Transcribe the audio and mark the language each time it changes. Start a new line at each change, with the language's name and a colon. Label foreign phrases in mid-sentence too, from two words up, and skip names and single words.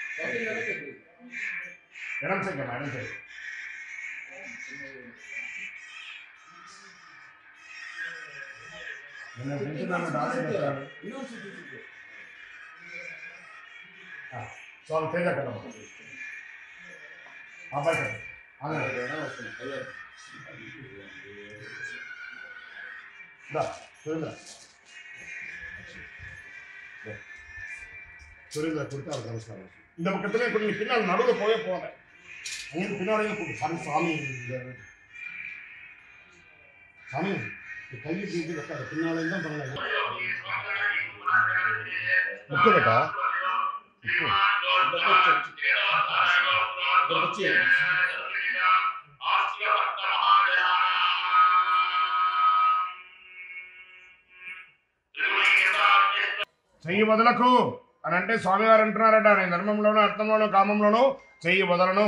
Telugu: ఎడం సైడ్ ఎడం సైడ్ చాలు తేజ కదా అబ్బాయి కదా సురేంద్ర కుడితే నమస్కారం.
Tamil: இந்த பக்கத்துல இப்ப நீ பின்னால் நடுவில் போக அங்கே பின்னாடியே சாமி சாமி சாமி கையை தூக்கி வைக்காத பின்னாலே தான் பண்ணலாம்.
Telugu: முக்கியட்டா చెయ్యి వదలకు అని అంటే స్వామివారు అంటున్నారట, నేను ధర్మంలోనూ అర్థంలోనూ కామంలోనూ చెయ్యి వదలను.